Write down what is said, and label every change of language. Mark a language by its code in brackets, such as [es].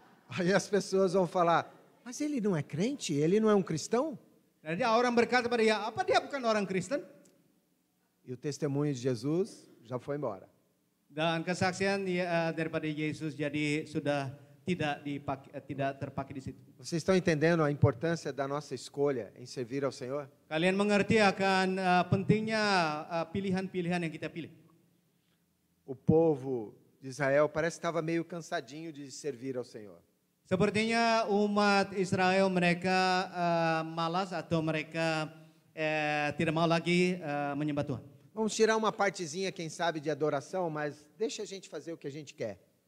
[pt] Aí as pessoas vão falar, mas ele não é crente? Ele não é um cristão? [id] Jadi orang berkata pada dia, apa dia bukan orang Kristen? [pt] E o testemunho de Jesus já foi embora. [id] Dan kesaksian daripada Yesus jadi sudah tidak terpakai di situ. [pt] Vocês estão entendendo a importância da nossa escolha em servir ao Senhor? [id] Kalian mengerti akan pentingnya pilihan-pilihan yang kita pilih. [pt] O povo de Israel parece que estava meio cansadinho de servir ao Senhor. [id] Sepertinya umat Israel mereka malas atau mereka tidak mau lagi menyembah Tuhan. [pt] Vamos tirar uma partezinha, quem sabe, de adoração, mas deixa a gente fazer o que a gente quer.